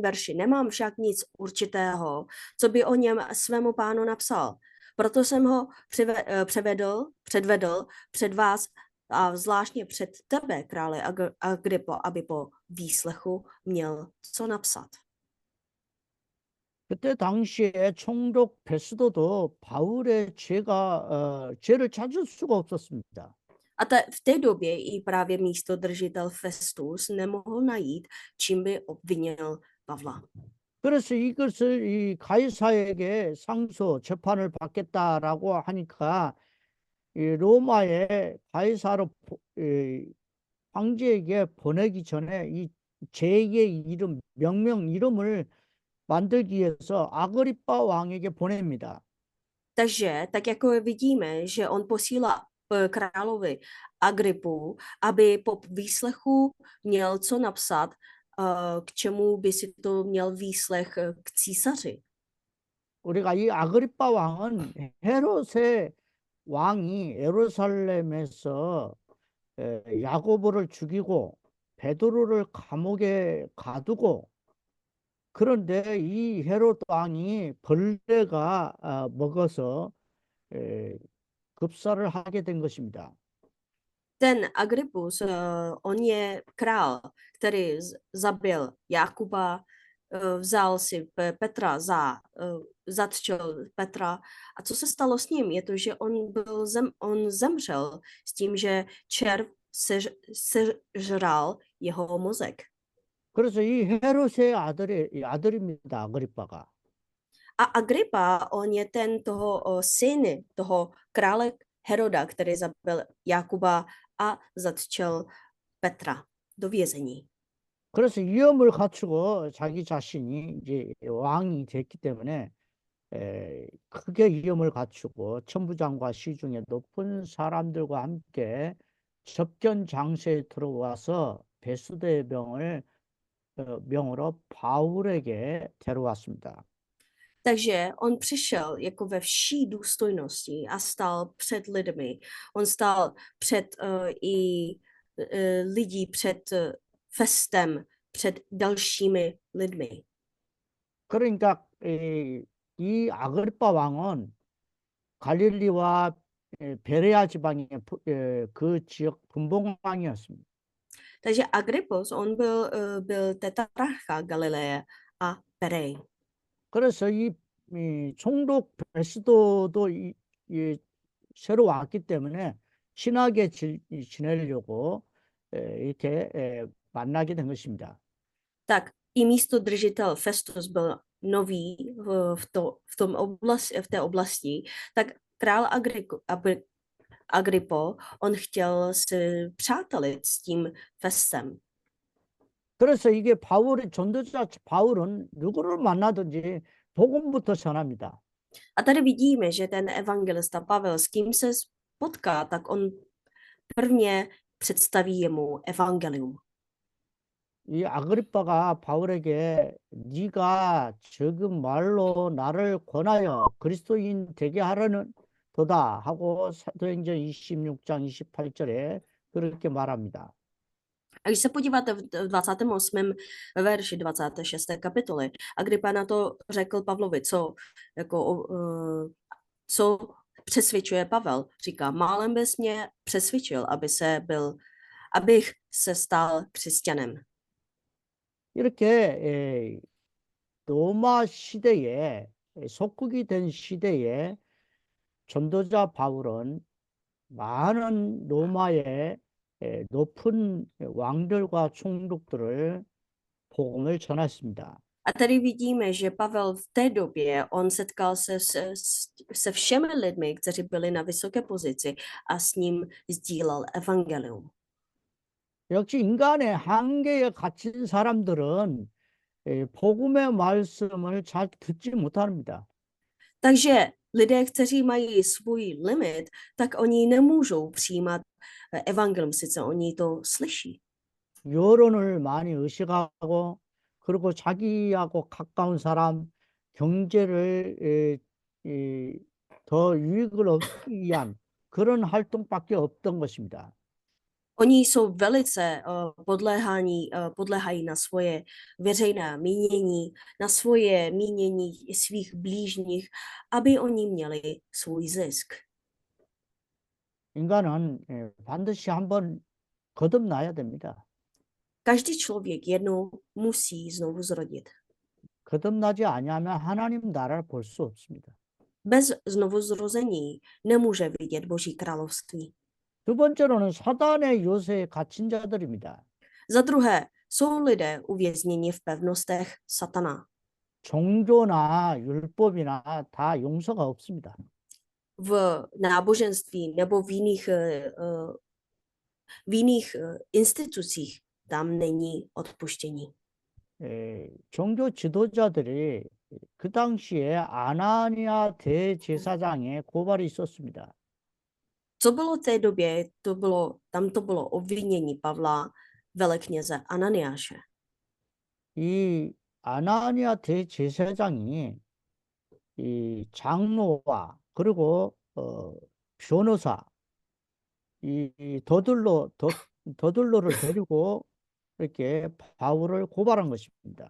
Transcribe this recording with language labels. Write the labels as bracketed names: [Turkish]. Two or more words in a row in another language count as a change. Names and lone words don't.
[Czech] verši, nemám však nic určitého, co by o něm svému pánu napsal. Proto jsem ho předvedl před vás a zvláštně před tebe, krále Agripo, aby po výslechu měl co napsat. [Korean] 그때 당시에 총독 베스도도 바울의 죄를 찾을 수가 없었습니다. [Czech] A v té době i právě místodržitel Festus nemohl najít, čím by obvinil Pavla. [Korean] 그래서 이것을 이 가이사에게 재판을 받겠다라고 하니까 이 로마의 가이사로 황제에게 보내기 전에 이 제2의 이름, 명명 이름을 만들기 위해서 아그리빠 왕에게 보냅니다. [Czech] Takže, tak jako vidíme, že on posílá královi Agripu, aby po výslechu měl co napsat, k čemu by si to měl výslech k císaři. [Korean] 우리가 이 아그리빠 왕은 헤롯의 왕이 예루살렘에서 야고보를 죽이고 베드로를 감옥에 가두고 그런데 이 헤롯 왕이 벌레가 먹어서 급사를 하게 된 것입니다. [Czech] Ten Agrippus, on je král, který zabil Jakuba, vzal si Petra zatčil Petra. A co se stalo s ním? Je to, že on zemřel s tím, že červ sežral jeho mozek. [Korean] 그래서 이 헤롯의 아들입니다. 아그리빠가. [Czech] A Agrippa, on je ten syn toho krále Heroda, který zabil Jakuba a zatčil Petra do vězení. [Korean] 그래서 위엄을 갖추고 자기 자신이 이제 왕이 됐기 때문에 크게 위엄을 갖추고 천부장과 시중에 높은 사람들과 함께 접견 장소에 들어와서 베스도의 명으로 바울에게 데려왔습니다. [Czech] Takže on přišel jako ve vší důstojnosti a stál před lidmi. On stál před i lidí před festem, před dalšími lidmi. [Korean] 그러니까 이 아그리파 왕은 갈릴리와 베레아 지방의 그 지역 분봉왕이었습니다. [Czech] Takže Agrippos, on byl tetrarcha Galileje a Perej. [Korean] 그래서 이 총독 베스도도 새로 왔기 때문에 친하게 지내려고 이렇게 만나게 된 것입니다. [Czech] Tak i místo držitel Festus byl nový v té oblasti, tak král Agrippo, on chtěl se přátelit s tím Festem. [Korean] 그래서 이게 전도자 바울은 누구를 만나든지 복음부터 전합니다. [Czech] A tady vidíme, že ten evangelista Pavel, s kým se potká, tak on prvně představí jemu evangelium. [Korean] 이 아그리빠가 바울에게 네가 적은 말로 나를 권하여 그리스도인 되게 하려는 도다 하고 사도행전 26장 28절에 그렇게 말합니다. [Czech] A když se podíváte v 28. verši 26. kapitoly, Agrippa na to řekl Pavlovi, co přesvědčuje Pavel. Říká, málem bys mě přesvědčil, abych se stal křesťanem. [Korean] 이렇게 로마 시대에 속국이 된 시대에 전도자 바울은 많은 로마의 높은 왕들과 총독들을 복음을 전했습니다. [Czech] A tady vidíme, že Pavel v té době, on setkal se všemi lidmi, kteří byli na vysoké pozici a s ním sdílel evangelium. [Korean] 역시 인간의 한계에 갇힌 사람들은 복음의 말씀을 잘 듣지 못합니다. [Czech] Takže lidé, kteří mají svůj limit, tak oni nemůžou přijímat evangelium, sice oni to slyší. [Korean] 여론을 많이 의식하고 그리고 자기하고 가까운 사람 경제를 더 유익을 얻기 위한 그런 활동밖에 없던 것입니다. [Czech] Oni jsou velice podléhají na svoje veřejné mínění, na svoje mínění svých blížních, aby oni měli svůj zisk. [Korean] 인간은 반드시 한번 거듭나야 됩니다. [Czech] Každý člověk jednou musí znovu zrodit. [Korean] 거듭나지 아니하면 하나님 나라를 볼 수 없습니다. [Czech] Bez znovu zrození nemůže vidět Boží království. [Korean] 두 번째로는 사단의 요새에 갇힌 자들입니다. [Czech] Za druhé, jsou lidé uvězněni v pevnostech satana. [Korean] 종교나 율법이나 다 용서가 없습니다. [Czech] V náboženství nebo v jiných institucích tam není odpuštění. [Korean] 종교 지도자들이 그 당시에 아나니아 대제사장의 고발이 있었습니다. [Czech] Co bylo v té době, tam to bylo obvinění Pavla, velekněze Ananiáše. [Korean] 이 아나니아 대제사장이 이 장로와 그리고 변호사 이 더들로를 데리고 이렇게 바울을 고발한 것입니다.